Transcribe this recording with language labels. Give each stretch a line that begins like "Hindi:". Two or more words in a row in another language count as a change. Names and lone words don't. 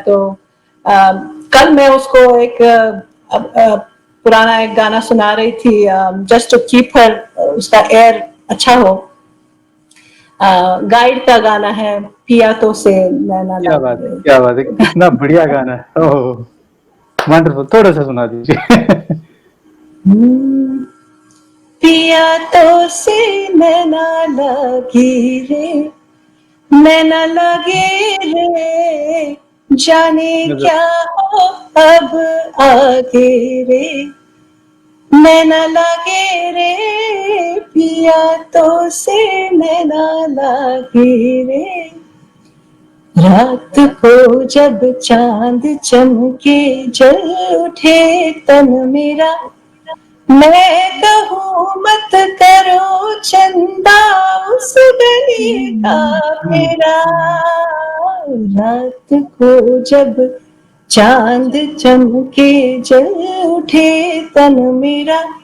Hindi: तो कल मैं उसको एक पुराना एक गाना सुना रही थी,
English: just to keep her,
Hindi: उसका एयर अच्छा हो। गाइड का गाना है, पिया तो से नैना क्या बात है, लागे। क्या बात है! कितना बढ़िया गाना है। ओह! वंडरफुल, थोड़ा-सा सुना दीजिए। हम्म, पिया तो से नैना लगी रे, नैना लगे रे, जाने गज़ब। क्या हो अब आगे रे, नैना लगे रे, पिया तो से नैना लगे रे, रात को जब चांद चमके जल उठे तन मेरा, मैं कहूँ मत करो चंदा उस गली का हुँ, फेरा, रात को जब चांद चमके जल उठे तन मेरा,